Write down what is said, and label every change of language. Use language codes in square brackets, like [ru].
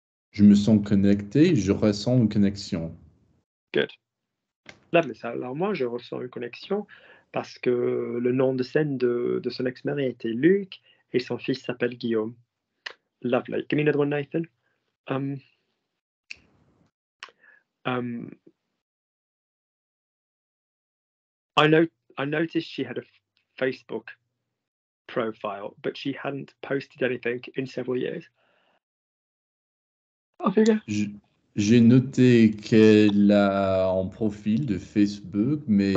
[fr] Je me sens connecté, je ressens une connexion. [en] Good. Lovely. [fr] So, alors moi, je ressens une connexion parce que le nom de scène de son ex-mari était Luc et son fils s'appelle Guillaume. [en] Lovely. Give me another one, Nathan. I noticed she had a Facebook profile, but she hadn't posted anything in several years. Oh, figure. [fr] J'ai noté qu'elle a un profil de Facebook, mais